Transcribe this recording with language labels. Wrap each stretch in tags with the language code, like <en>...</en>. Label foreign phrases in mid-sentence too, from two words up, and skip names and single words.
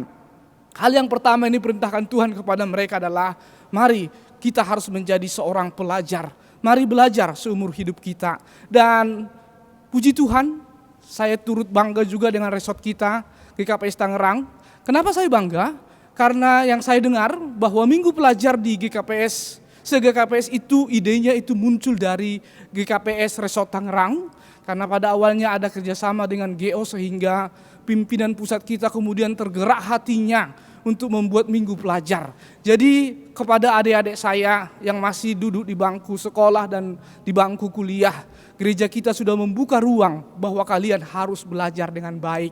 <id>Hal yang pertama ini perintahkan Tuhan kepada mereka adalah, mari kita harus menjadi seorang pelajar. Mari belajar seumur hidup kita. Dan puji Tuhan, saya turut bangga juga dengan resort kita, GKPS Tangerang. Kenapa saya bangga? Karena yang saya dengar bahwa Minggu Pelajar di GKPS, se-GKPS itu idenya itu muncul dari GKPS Resort Tangerang. Karena pada awalnya ada kerjasama dengan GO sehingga pimpinan pusat kita kemudian tergerak hatinya untuk membuat Minggu Pelajar. Jadi kepada adik-adik saya yang masih duduk di bangku sekolah dan di bangku kuliah, gereja kita sudah membuka ruang bahwa kalian harus belajar dengan baik.</id>